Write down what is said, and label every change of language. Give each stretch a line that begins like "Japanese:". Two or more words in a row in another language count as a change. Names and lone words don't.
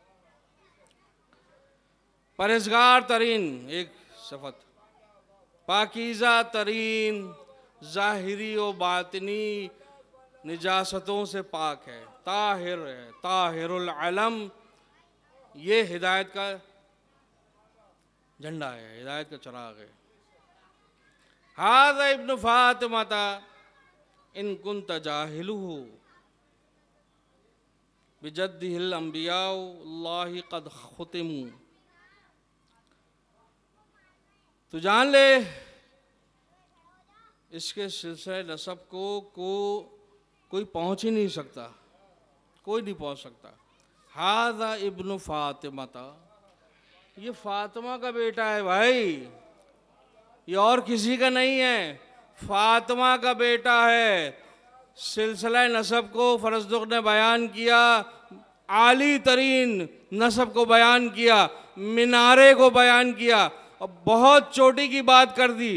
Urdu: پرہیزگار ترین، ایک صفت، پاکیزہ ترین، ظاہری و باطنی نجاستوں سے پاک ہے، طاہر ہے، طاہر العلم. یہ ہدایت کا جھنڈا ہے، ہدایت کا چراغ ہے.
Arabic: هذا ابن فاطمة إن كنت جاهله بجده أنبياء الله قد ختموا.
Urdu: تو جان لے اس کے سلسلے نسب کو کوئی پہنچ ہی نہیں سکتا، کوئی نہیں پہنچ سکتا.
Arabic: هذا ابن فاطمة,
Urdu: یہ فاطمہ کا بیٹا ہے بھائی، یہ اور کسی کا نہیں ہے، فاطمہ کا بیٹا ہے. سلسلہ نسب کو فرزدق نے بیان کیا، عالی ترین نسب کو بیان کیا، مینارے کو بیان کیا، اور بہت چوٹی کی بات کر دی.